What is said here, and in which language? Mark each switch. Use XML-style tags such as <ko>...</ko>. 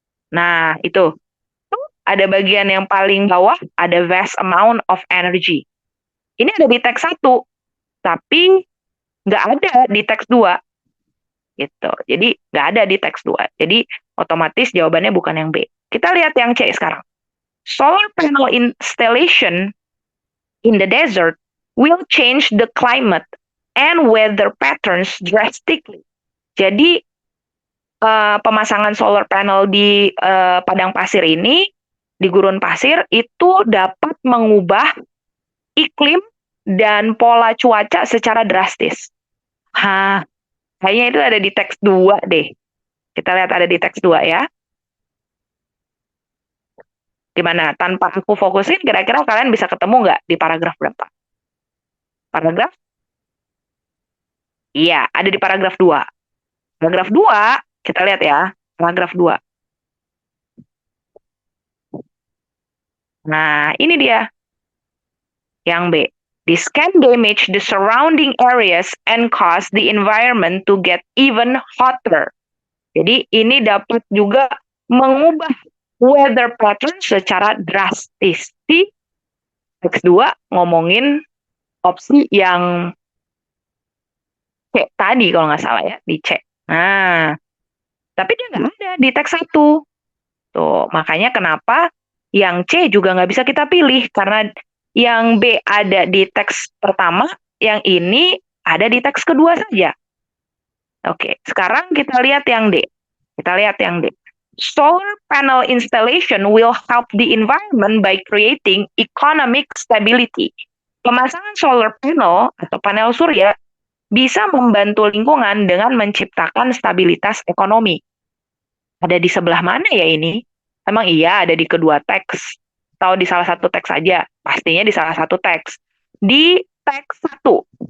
<id>Nah, itu. Ada bagian yang paling bawah, ada</id> <en>vast amount of energy.</en> <id>Ini ada di teks 1, tapi nggak ada di teks 2. Gitu. Jadi, nggak ada di teks 2. Jadi, otomatis jawabannya bukan yang B. Kita lihat yang C sekarang.</id> <en>Solar panel installation in the desert will change the climate and weather patterns drastically.</en> <id>Jadi, pemasangan solar panel di padang pasir ini, di gurun pasir, itu dapat mengubah iklim dan pola cuaca secara drastis. Hah, kayaknya itu ada di teks 2 deh. Kita lihat ada di teks 2 ya. Gimana? Tanpa aku fokusin, kira-kira kalian bisa ketemu nggak di paragraf berapa? Paragraf? Iya, ada di paragraf 2. Paragraf 2, kita lihat ya. Paragraf 2. Nah, ini dia. Yang B.</id> <en>This can damage the surrounding areas and cause the environment to get even hotter.</en> <id>Jadi ini dapat juga mengubah weather pattern secara drastis. Di teks 2 ngomongin opsi yang C tadi kalau nggak salah ya, di C. Nah, tapi dia nggak ada di teks 1. Tuh, makanya kenapa yang C juga nggak bisa kita pilih, karena yang B ada di teks pertama, yang ini ada di teks kedua saja. Oke, sekarang kita lihat yang D. Kita lihat yang D.</id> <en>Solar panel installation will help the environment by creating economic stability.</en> <id>Pemasangan solar panel atau panel surya bisa membantu lingkungan dengan menciptakan stabilitas ekonomi. Ada di sebelah mana ya ini? Emang iya ada di kedua teks? Atau di salah satu teks saja? Pastinya di salah satu teks. Di teks 1.</id>